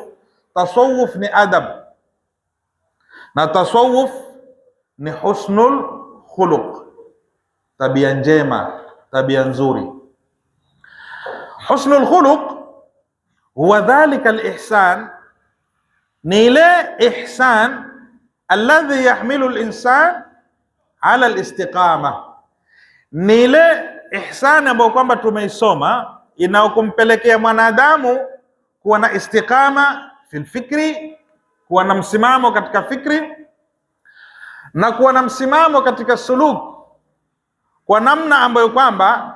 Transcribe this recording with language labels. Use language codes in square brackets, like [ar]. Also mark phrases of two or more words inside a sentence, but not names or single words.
[sw] Tasawuf ni adab na tasawuf ni [ar] حسن الخلق, [sw] tabia njema, tabia nzuri. [ar] حسن الخلق هو ذلك الإحسان, [sw] ni ile ihsan [ar] الذي يحمل الإنسان على الاستقامة, [sw] ni ile ihsan ambayo kwamba tumeisoma inayokumpelekea mwanadamu kuwa na [ar] استقامة في الفكر, [sw] kuwa na msimamo katika fikri na kuwa na msimamo katika suluk, kwa namna ambayo kwamba